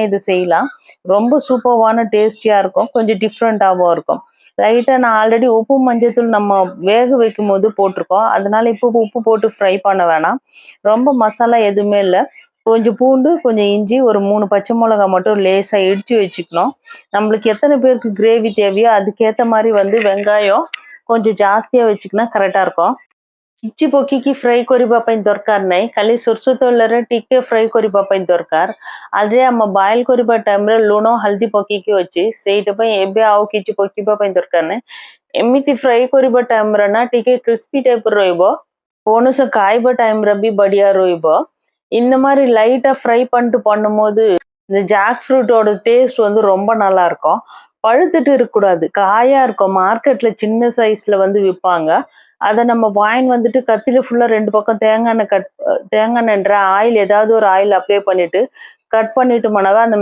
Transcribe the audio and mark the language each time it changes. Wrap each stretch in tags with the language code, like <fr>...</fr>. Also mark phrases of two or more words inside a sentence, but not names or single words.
<ta>இது செய்யலாம் ரொம்ப சூப்பரான டேஸ்டியா இருக்கும் கொஞ்சம் டிஃப்ரெண்டாகவும் இருக்கும் லைட்டா நான் ஆல்ரெடி உப்பு மஞ்சத்தூள் நம்ம வேக வைக்கும் போது போட்டிருக்கோம் அதனால இப்போ உப்பு போட்டு ஃப்ரை பண்ண வேணாம் ரொம்ப மசாலா எதுவுமே இல்லை கொஞ்சம் பூண்டு கொஞ்சம் இஞ்சி ஒரு 3 பச்சை மிளகாய் மட்டும் லேசா இடிச்சு வச்சுக்கணும் நம்மளுக்கு எத்தனை பேருக்கு கிரேவி தேவையோ அதுக்கேற்ற மாதிரி வந்து வெங்காயம் கொஞ்சம் ஜாஸ்தியா வச்சுக்கினா கரெக்டா இருக்கும்</ta> <or>କିଛି ପକେଇକି ଫ୍ରାଏ କରିବା ପାଇଁ ଦରକାର ନାହିଁ ଖାଲି ସୋରିଷ ତେଲରେ ଟିକେ ଫ୍ରାଏ କରିବା ପାଇଁ ଦରକାର ଆରେ ଆମ ବଏଲ କରିବା ଟାଇମରେ ଲୁଣ ହଳଦୀ ପକେଇକି ଅଛି ସେଇଟା ପାଇଁ ଏବେ ଆଉ କିଛି ପକେଇବା ପାଇଁ ଦରକାର ନାହିଁ ଏମିତି ଫ୍ରାଏ କରିବା ଟାଇମରେ ନା ଟିକେ</or> <en>crispy type</en> <or>ରହିବ போனஸ காய்ப டைம்ல</or> <hi>भी बढ़िया</hi> <or>ରହିବ</or> <ta>இந்த மாதிரி லைட்டா ஃப்ரை பண்ணிட்டு பண்ணும்போது இந்த ஜாக் ஃப்ரூட்டோட டேஸ்ட் வந்து ரொம்ப நல்லா இருக்கும் பழுத்துட்டு இருக்கக்கூடாது காயா இருக்கும் மார்க்கெட்ல சின்ன சைஸ்ல வந்து விற்பாங்க அதை நம்ம வாங்கி வந்துட்டு கத்தில ஃபுல்லா ரெண்டு பக்கம் தேங்காய் எண்ணெய்ன்ற ஆயில் ஏதாவது ஒரு</ta> <en>oil apply</en> <ta>பண்ணிட்டு கட் பண்ணிட்டு போனாவே அந்த</ta>